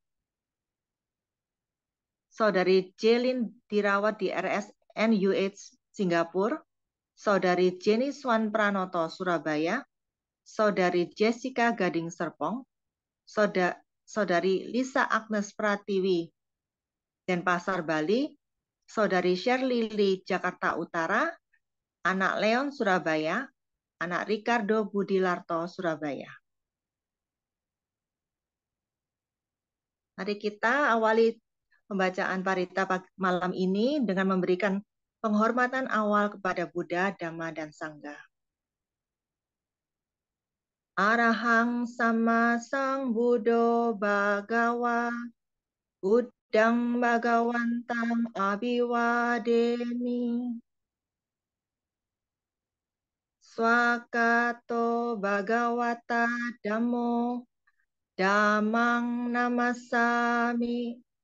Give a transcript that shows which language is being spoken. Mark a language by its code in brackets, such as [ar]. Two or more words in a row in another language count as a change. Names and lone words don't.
[id] Saudari Jelin dirawat di RSNUH Singapura, Saudari Jenny Swan Pranoto Surabaya, Saudari Jessica Gading Serpong, Saudari Lisa Agnes Pratiwi Denpasar Bali, Saudari Shirley Lee Jakarta Utara, anak Leon Surabaya, anak Ricardo Budilarto Surabaya. Mari kita awali pembacaan parita malam ini dengan memberikan penghormatan awal kepada Buddha, Dhamma, dan Sangha. [pi] Arahang sama sang Buddho Bhagawa, Buddhang Bhagawantang Abhiwademi. Swakato Bhagawata Dhammo, Dhammang Namasami.